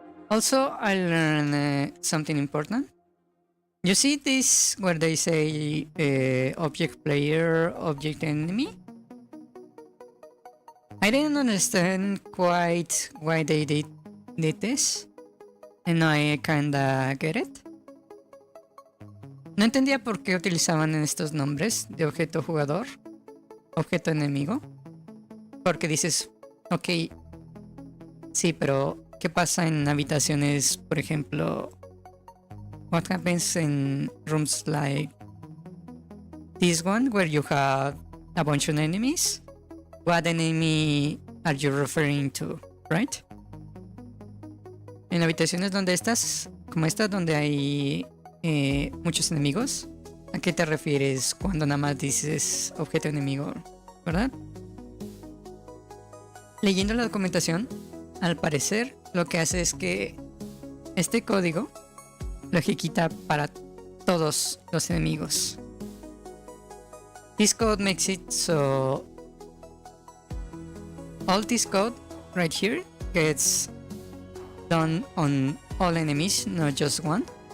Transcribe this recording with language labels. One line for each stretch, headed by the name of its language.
English: Also, I learned something important. You see this where they say object player, object enemy? I didn't understand quite why they did this. And I kinda get it.
Spanish: No entendía por qué utilizaban estos nombres de objeto jugador, objeto enemigo. Porque dices, ok, sí, pero ¿qué pasa en habitaciones, por ejemplo?
English: What happens in rooms like this one where you have a bunch of enemies? What enemy are you referring to, right?
Spanish: En habitaciones donde estás, como esta, donde hay muchos enemigos, ¿a qué te refieres cuando nada más dices objeto enemigo, verdad? Leyendo la documentación, al parecer lo que hace es que este código lo ejecuta para todos los enemigos.
English: This code makes it so all this code right here gets done on all enemies, not just one.